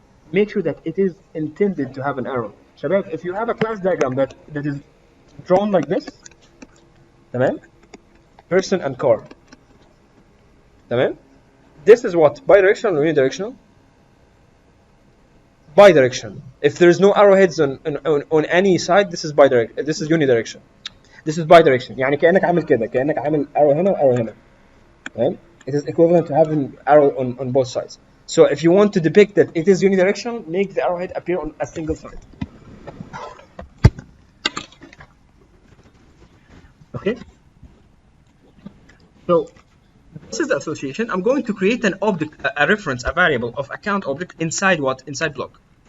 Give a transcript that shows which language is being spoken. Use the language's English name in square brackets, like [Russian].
[English] Make sure that it is intended to have an arrow. شباب, if you have a class diagram that is drawn like this, تمام, person and car, تمام, this is what? Bidirectional or unidirectional? Bidirectional. If there is no arrowheads on any side, this is bidirectional. This is unidirectional. This is bidirectional. [Arabic] يعني كأنك عامل كده, كأنك عامل arrow هنا وarrow هنا. تمام. [English] It is equivalent to having arrow on both sides. So if you want to depict that it is unidirectional, make the arrowhead appear on a single side. Okay. So this is the association. I'm going to create an object, a reference, a variable of account object inside what? Inside block.